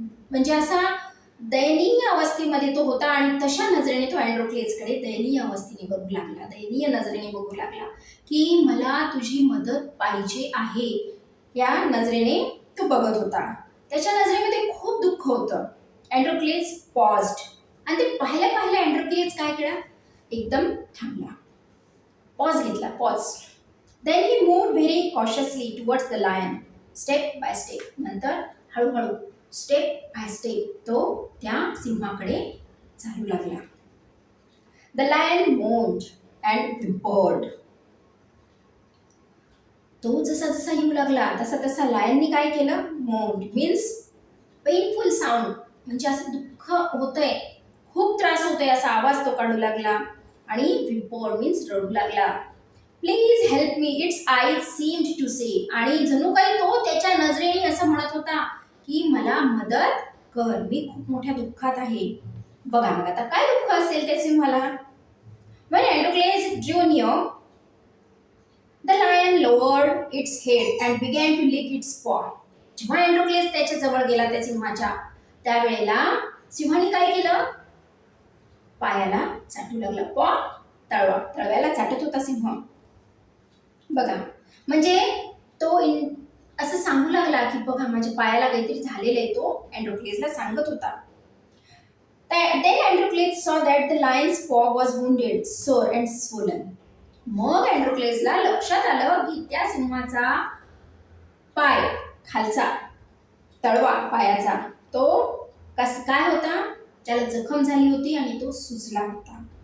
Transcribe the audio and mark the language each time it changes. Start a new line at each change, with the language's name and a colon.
Marathi: म्हणजे असा दयनीय अवस्थेमध्ये तो होता आणि तशा नजरेने तो अँड्रोक्लेसकडे दयनीय अवस्थेने बघू लागला, दयनीय नजरेने बघू लागला की मला तुझी मदत पाहिजे आहे. या नजरेने तो बघत होता. त्याच्या नजरेमध्ये खूप दुःख होतं. अँड्रोक्लेस पॉज्ड आणि ते पाहिल्या अँड्रोक्लेस काय केला? एकदम थांबला, पॉज घेतला. Pause
English: Then he moved very cautiously towards the lion, step by step.
Marathi: नंतर हळूहळू
English: step by step
Marathi: तो त्या सिंहाकडे चालू लागला.
English: The lion moaned and whimpered.
Marathi: तो जसा जसा येऊ लागला तसा तसा लायननी काय केलं?
English: moaned means painful sound,
Marathi: म्हणजे असं दुःख होतंय, खूप त्रास होतोय असा आवाज तो काढू लागला.
English: आणि whimpered means
Marathi: रडू लागला.
English: Please help me, it's eyes seemed to say.
Marathi: आणि जणू काही तो त्याच्या नजरेने असं म्हणत होता की मला मदत कर, मी खूप मोठ्या दुःखात आहे. बघा मग आता काय दुःख असेल त्या सिंहाला.
English: When Androcles drew near, the lion lowered its head and began to lick its paw.
Marathi: जेव्हा अँड्रोक्लेस त्याच्या जवळ गेला त्या सिंहाच्या, त्यावेळेला सिंहाने काय केलं? पायाला चाटू लागला. पॉ तळव्याला चाटत होता सिंह. बघा म्हणजे तो असं सांगू लागला की बघा माझ्या पायाला काहीतरी झालेलं आहे, तो अँड्रोक्लेसला सांगत होता.
English: Then Androcles saw that the lion's paw was wounded, sore and swollen.
Marathi: मग अँड्रोक्लेसला लक्षात आलं की त्या सिंहाचा पाय खालचा तळवा पायाचा तो काय होता, त्याला जखम झाली होती आणि तो सुजला होता.